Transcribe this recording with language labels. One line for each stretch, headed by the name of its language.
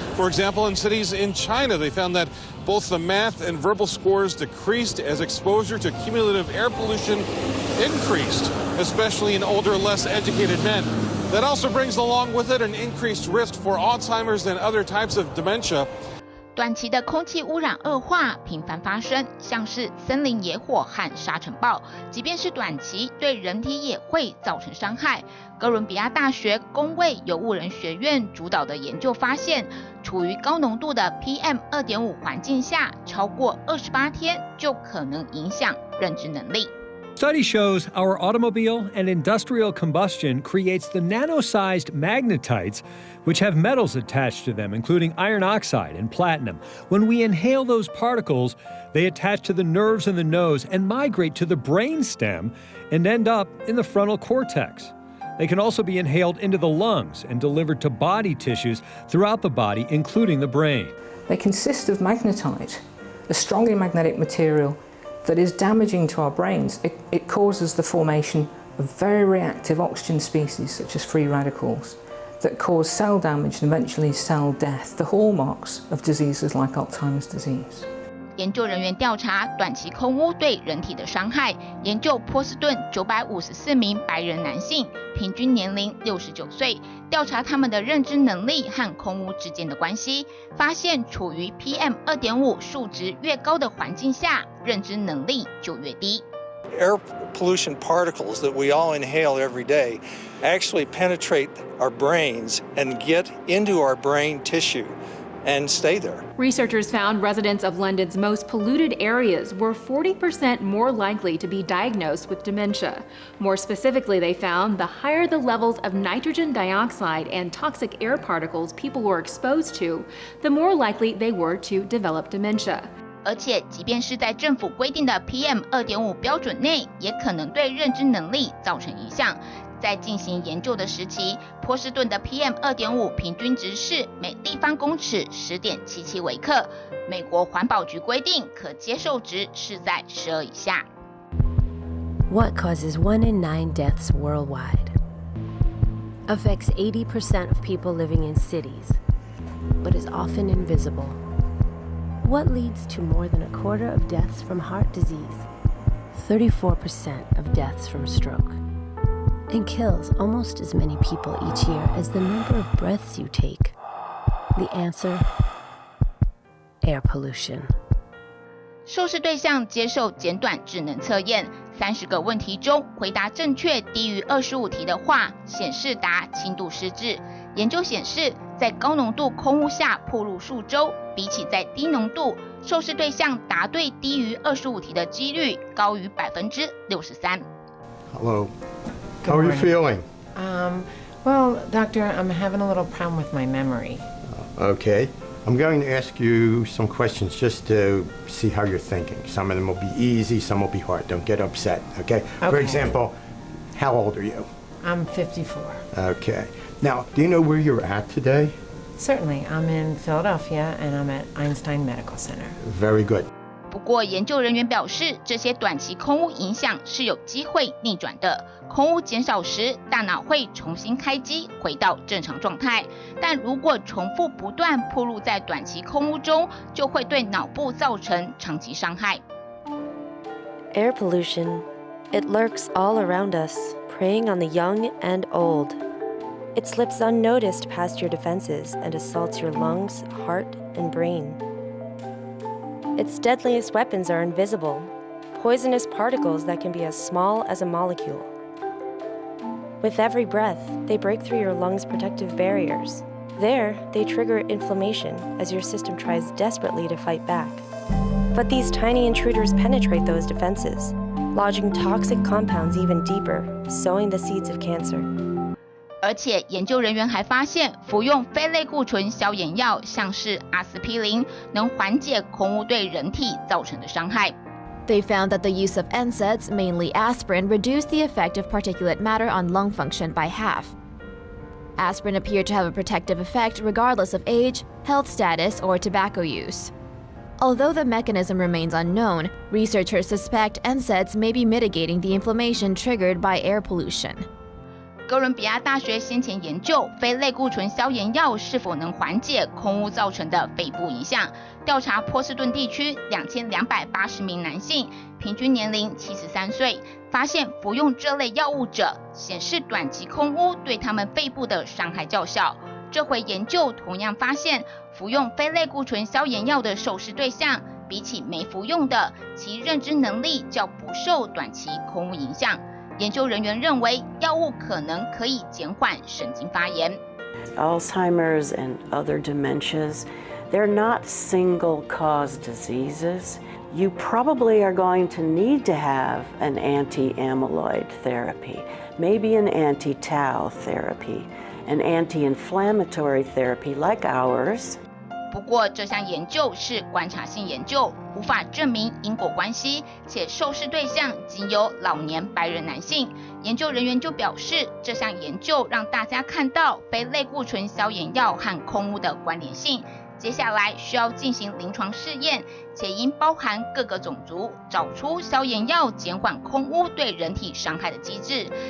English: For example, in cities in China, they found that both the math and verbal scores decreased as exposure to cumulative air pollution increased, especially in older, less educated men. That also brings along with it an increased risk for Alzheimer's and other types of dementia.
Chinese: 短期的空气污染恶化频繁发生，像是森林野火和沙尘暴，即便是短期，对人体也会造成伤害。哥伦比亚大学公卫有物人学院主导的研究发现，处于高浓度的 PM2.5 环境下，超过28天就可能影响认知能力。
English: Study shows our automobile and industrial combustion creates the nano-sized magnetites, which have metals attached to them, including iron oxide and platinum. When we inhale those particles, they attach to the nerves in the nose and migrate to the brain stem and end up in the frontal cortex. They can also be inhaled into the lungs and delivered to body tissues throughout the body, including the brain. They consist of magnetite, a strongly magnetic material that is damaging to our brains. It causes the formation of very reactive oxygen species, such as free radicals, that cause cell damage and eventually cell death, the hallmarks of diseases like Alzheimer's disease.
Chinese: 研究人员调查短期空污对人体的伤害，研究波士顿954名白人男性，平均年龄69岁，调查他们的认知能力和空污之间的关系，发现处于 PM2.5 数值越高的环境下，认知能力就越低。
English: Air pollution particles that we all inhale every day actually penetrate our brains and get into our brain tissue and stay there. Researchers found residents of London's most polluted areas were 40% more likely to be diagnosed with dementia. More specifically, they found the higher the levels of nitrogen dioxide and toxic air particles people were exposed to, the more likely they were to develop dementia.
Chinese: 而且，即便是在政府规定的 PM2.5 标准内，也可能对认知能力造成影响。在进行研究的时期，波士顿的 PM2.5 平均值是每立方公尺 10.77 微克，美国环保局规定可接受值是在12以下。
English: What causes 1 in 9 deaths worldwide? Affects 80% of people living in cities, but is often invisible. What leads to more than a quarter of deaths from heart disease, 34% of deaths from stroke, and kills almost as many people each year as the number of breaths you take? The answer? Air pollution.
Chinese: 受试对象接受简短智能测验，30个问题中回答正确低于25题的话，显示达轻度失智。研究显示，在高浓度空污下暴露数周，比起在低浓度，受试对象答对低于25题的几率高于63%。
English: Hello. How are you feeling? Well, doctor, I'm having a little problem with my memory. Okay. I'm going to ask you some questions just to see how you're thinking. Some of them will be easy, some will be hard. Don't get upset, okay? For example, how old are you? I'm 54. Okay. Now, do you know where you're at today? Certainly. I'm in Philadelphia, and I'm at Einstein Medical Center. Very good.
Chinese: 不过，研究人员表示，这些短期空污影响是有机会逆转的。空污减少时，大脑会重新开机，回到正常状态。但如果重复不断暴露在短期空污中，就会对脑部造成长期伤害。
English: Air pollution. It lurks all around us, preying on the young and old. It slips unnoticed past your defenses and assaults your lungs, heart, and brain. Its deadliest weapons are invisible, poisonous particles that can be as small as a molecule. With every breath, they break through your lungs' protective barriers. There, they trigger inflammation as your system tries desperately to fight back. But these tiny intruders penetrate those defenses, lodging toxic compounds even deeper, sowing the seeds of cancer.
Chinese: 而且研究人员还发现，服用非类固醇消炎药，像是阿司匹林，能缓解空污对人体造成的伤害。
English: They found that the use of NSAIDs, mainly aspirin, reduced the effect of particulate matter on lung function by half. Aspirin appeared to have a protective effect regardless of age, health status, or tobacco use. Although the mechanism remains unknown, researchers suspect NSAIDs may be mitigating the inflammation triggered by air pollution.
Chinese: 哥伦比亚大学先前研究非类固醇消炎药是否能缓解空污造成的肺部影响，调查波士顿地区2280名男性，平均年龄73岁，发现服用这类药物者显示短期空污对他们肺部的伤害较小。这回研究同样发现，服用非类固醇消炎药的受试对象，比起没服用的，其认知能力较不受短期空污影响。研究人员认为，药物可能可以减缓神经发炎。
English: Alzheimer's and other dementias, they're not single-cause diseases. You probably are going to need to have an anti-amyloid therapy, maybe an anti-tau therapy, an anti-inflammatory therapy like ours.
Chinese: 不过，这项研究是观察性研究，无法证明因果关系，且受试对象仅有老年白人男性。研究人员就表示，这项研究让大家看到非类固醇消炎药和空污的关联性。接下来需要进行临床试验，且应包含各个种族，找出消炎药减缓空污对人体伤害的机制。